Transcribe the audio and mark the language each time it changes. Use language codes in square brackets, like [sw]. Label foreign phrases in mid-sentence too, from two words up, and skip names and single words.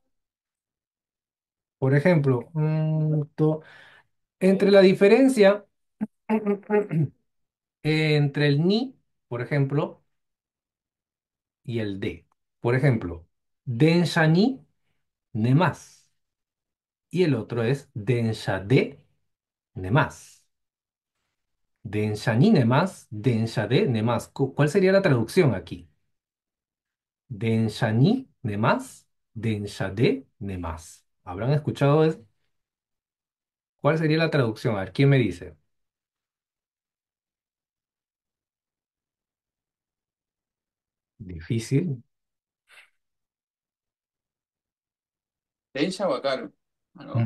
[es] Por ejemplo, entre la diferencia entre el ni, por ejemplo, y el de. Por ejemplo, [ja] densha ni nemas. [es] Y el otro es [ja] densha de nemas. Densha ni nemas, densha de nemas. [es] ¿Cuál sería la traducción aquí? [ja] Densha ni nemas, densha de nemas. [es] ¿Habrán escuchado eso? ¿Cuál sería la traducción? A ver, ¿quién me dice? Difícil. [ja] Densha o Acaro. Ah, ¿no?